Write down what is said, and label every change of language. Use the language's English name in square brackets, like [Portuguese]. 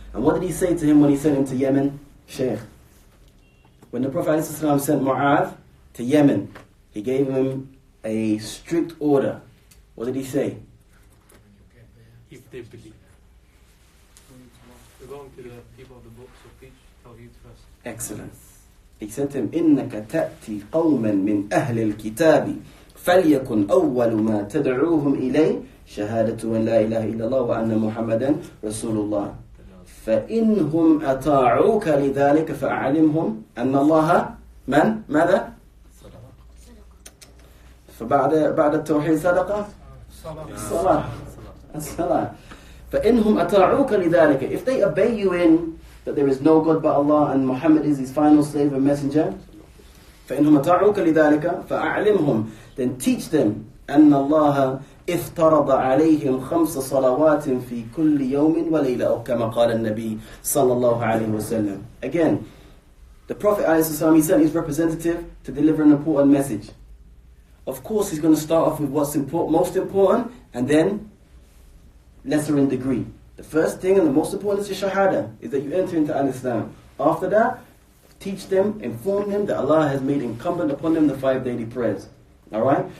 [English] And what did he say to him when he sent him to Yemen? Shaykh. When the Prophet ﷺ sent Mu'adh to Yemen, he gave him a strict order. What did he say? If they believe. We're going to the people of the books of speech, Tawheed first. Excellent. [Arabic] He said to him, إِنَّكَ تَأْتِي قَوْمًا مِنْ أَهْلِ الْكِتَابِ فليكن أول ما تدعوهم إليه شهادة أن لا إله إلا الله وأن محمدا رسول الله فإنهم أطاعوك لذلك فأعلمهم أن الله ماذا؟ فبعد التوحيد صدقة الصلاة فإنهم أطاعوك لذلك, [English] if they obey you in that there is no God but Allah and Muhammad is his final slave and messenger, [Arabic] فإنهم أطاعوك لذلك فأعلمهم, [English] then teach them [Arabic] أن الله افترض عليهم 5 صلوات في كل يوم وليلة أو كما قال النبي صلى الله عليه وسلم. [English] Again, the Prophet ﷺ, he sent his representative to deliver an important message. Of course, he's going to start off with what's most important, and then lesser in degree. The first thing and the most important is your shahada, is that you enter into Islam. After that, teach them, inform them that Allah has made incumbent upon them the 5 daily prayers. Alright?